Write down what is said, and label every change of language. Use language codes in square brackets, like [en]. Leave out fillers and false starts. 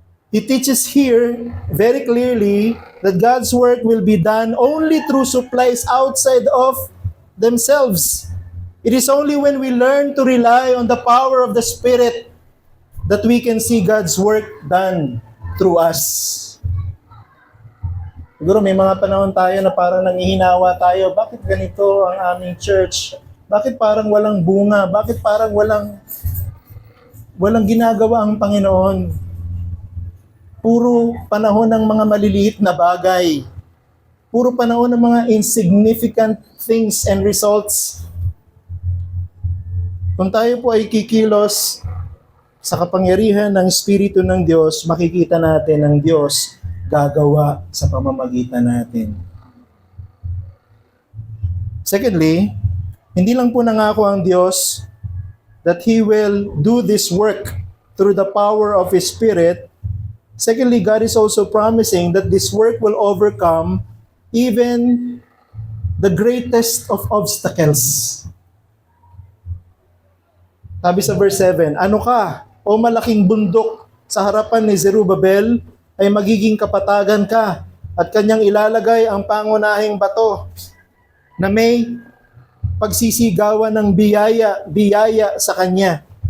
[en] He teaches here very clearly that God's work will be done only through supplies outside of themselves. It is only when we learn to rely on the power of the Spirit that we can see God's work done through us. [tl] Siguro may mga panahon tayo na parang nanghihinawa tayo, bakit ganito ang aming church? Bakit parang walang bunga? Bakit parang walang ginagawa ang Panginoon? Puro panahon ng mga maliliit na bagay. Puro panahon ng mga [en] insignificant things and results. [tl] Kung tayo po ay kikilos sa kapangyarihan ng Espiritu ng Diyos, makikita natin ang Diyos gagawa sa pamamagitan natin. [en] Secondly, [tl] hindi lang po nangako ang Diyos [en] that He will do this work through the power of His Spirit. Secondly, God is also promising that this work will overcome even the greatest of obstacles. [tl] Sabi sa verse 7, ano ka, o malaking bundok sa harapan ni Zerubbabel, ay magiging kapatagan ka, at kanyang ilalagay ang pangunahing bato na may pagsisigawan ng biyaya sa kanya.